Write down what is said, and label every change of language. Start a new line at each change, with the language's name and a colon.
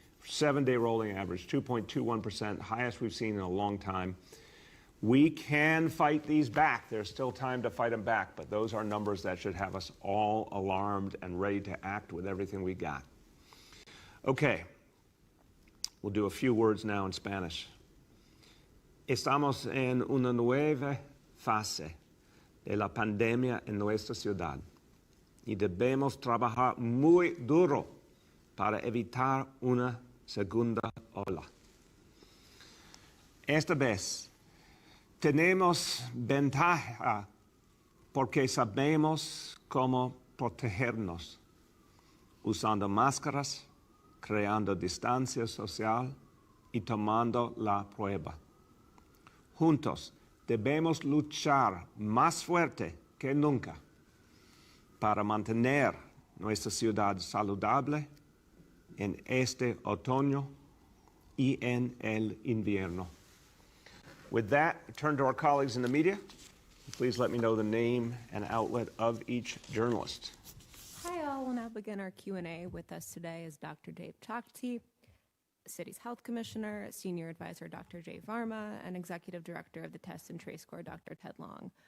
English: 7-day rolling average, 2.21%, highest we've seen in a long time. We can fight these back. There's still time to fight them back, but those are numbers that should have us all alarmed and ready to act with everything we got. Okay, we'll do a few words now in Spanish.
Spanish: Estamos en una nueva fase de la pandemia en nuestra ciudad y debemos trabajar muy duro para evitar una segunda ola. Esta vez tenemos ventaja porque sabemos cómo protegernos, usando máscaras, creando distancia social y tomando la prueba. Juntos debemos luchar más fuerte que nunca para mantener nuestra ciudad saludable en este otoño y en el invierno.
English: With that, I turn to our colleagues in the media. Please let me know the name and outlet of each journalist. Hi all, we'll now begin our Q&A. With us today is Dr. Dave Chakti, City's Health Commissioner, Senior Advisor Dr. Jay Varma, and Executive Director of the Test and Trace Corps, Dr. Ted Long.